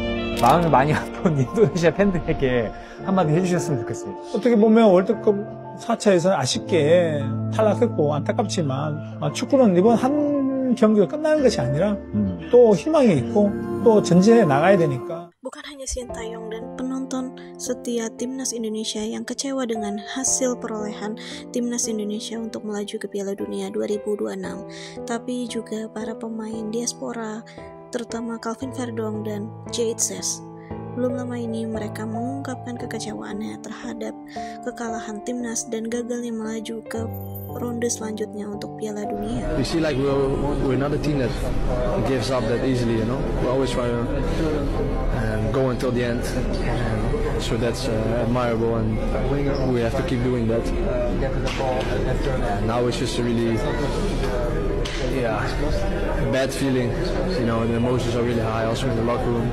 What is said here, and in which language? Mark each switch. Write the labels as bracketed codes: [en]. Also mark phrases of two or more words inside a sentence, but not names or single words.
[ko] 마음이 많이 아픈 인도네시아 팬들에게 한마디 해주셨으면 좋겠어요. 어떻게 보면 월드컵 4차에서 아쉽게 탈락했고 안타깝지만 축구는 이번 한 경기가 끝나는 것이 아니라 또 희망이 있고 또 전진해 나가야 되니까. [id] Bukan hanya Sintayong dan penonton setia Timnas Indonesia yang kecewa dengan hasil perolehan Timnas Indonesia untuk melaju ke Piala Dunia 2026, tapi juga para pemain diaspora, terutama Calvin Verdong dan Jade Zes. Belum lama ini mereka mengungkapkan kekecewaannya terhadap kekalahan Timnas dan gagalnya melaju ke ronde selanjutnya untuk Piala Dunia. [en] We see we're not a team that gives up that easily, We always try to go until the end. So that's admirable, and we have to keep doing that. Now it's just a really bad feeling, the emotions are really high also in the locker room.